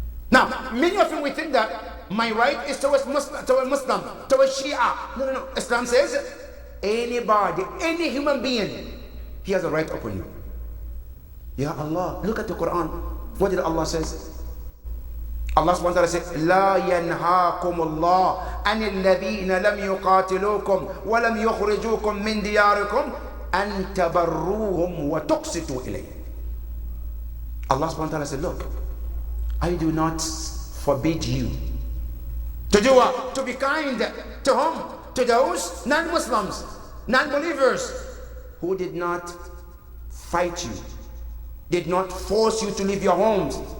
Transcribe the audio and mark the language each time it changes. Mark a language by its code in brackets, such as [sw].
[en] Now, many of you we think that my right is towards Muslim, towards Shia. No. Islam says anybody, any human being, he has a right upon you. Ya Allah, look at the Quran. What did Allah says? Allah subhanahu wa ta'ala says, [ar] لا ينهاكم الله عن الذين لم يقاتلوكم ولم يخرجوكم من دياركم أن تبروهم وتقسطوا إليهم. [en] Allah subhanahu wa ta'ala said, look, I do not forbid you to do what? To be kind to whom? To those non-Muslims, non-believers who did not fight you, did not force you to leave your homes.